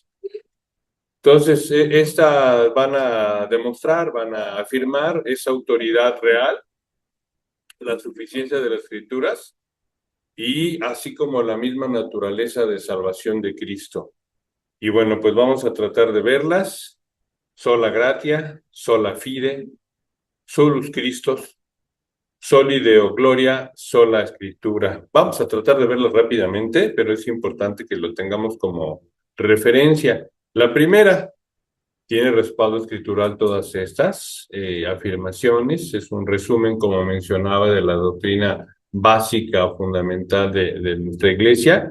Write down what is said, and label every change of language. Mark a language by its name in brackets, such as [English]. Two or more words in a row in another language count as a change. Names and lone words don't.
[Spanish] Entonces, estas van a demostrar, van a afirmar esa autoridad real, la suficiencia de las escrituras y así como la misma naturaleza de salvación de Cristo. Y bueno, pues vamos a tratar de verlas. [Latin] Sola gratia, sola fide, solus Christus, soli Deo gloria, sola escritura. [Spanish] Vamos a tratar de verlas rápidamente, pero es importante que lo tengamos como referencia. La primera tiene respaldo escritural todas estas afirmaciones. Es un resumen, como mencionaba, de la doctrina básica o fundamental de nuestra iglesia.